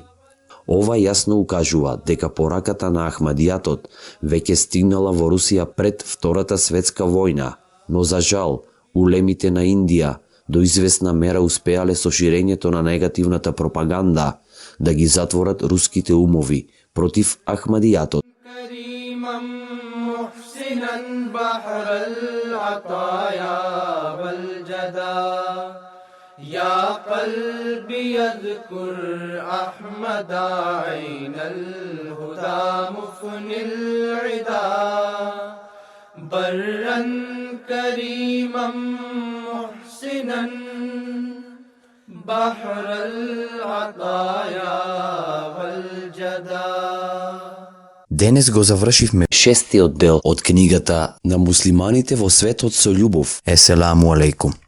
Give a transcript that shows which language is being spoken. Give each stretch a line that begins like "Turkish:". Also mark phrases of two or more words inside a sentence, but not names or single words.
Macedonian: Ова јасно укажува дека пораката на Ахмадијатот веќе стигнала во Русија пред Втората светска војна, но за жал, улемите на Индија до известна мера успеале со ширењето на негативната пропаганда да ги затворат руските умови против Ахмадијатот.
Arabic: يا قلبي اذكر أحمد عين الهدى مفن العدا برا كريما محسنا بحر العطايا والجدا.
Macedonian: Денес го завршивме 6-тиот дел од книгата На муслиманите во светот со љубов.
Arabic: السلام عليكم.